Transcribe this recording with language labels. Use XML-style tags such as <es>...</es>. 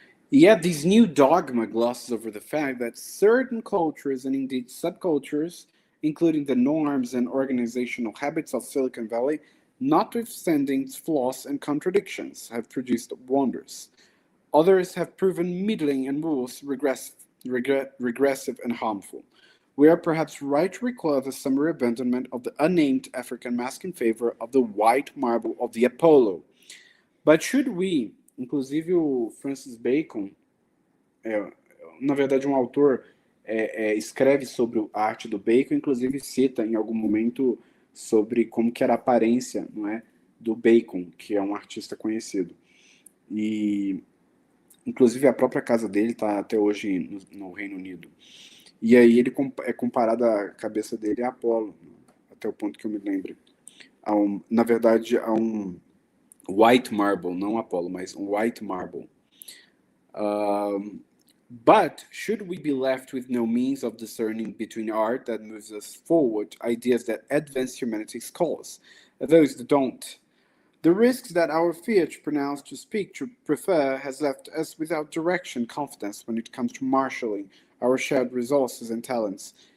<en>Yet this new dogma glosses over the fact that certain cultures and indeed subcultures, including the norms and organizational habits of Silicon Valley, notwithstanding its flaws and contradictions, have produced wonders. Others have proven middling and worse, regressive and harmful. We are perhaps right to recall the summary abandonment of the unnamed African mask in favor of the white marble of the Apollo. But should we,</en> <pt>inclusive o Francis Bacon, na verdade um autor escreve sobre a arte do Bacon, inclusive cita em algum momento sobre como que era a aparência, não é, do Bacon, que é um artista conhecido. E inclusive a própria casa dele está até hoje no Reino Unido. E aí ele é comparado a cabeça dele a Apolo, até o ponto que eu me lembro. Na verdade, a um white marble, não Apollo, mas um white marble.</pt> <en>But should we be left with no means of discerning between art that moves us forward, ideas that advance humanity's cause, and those that don't? The risks that our fear to pronounce, to speak, to prefer has left us without direction, confidence when it comes to marshalling our shared resources and talents.</en>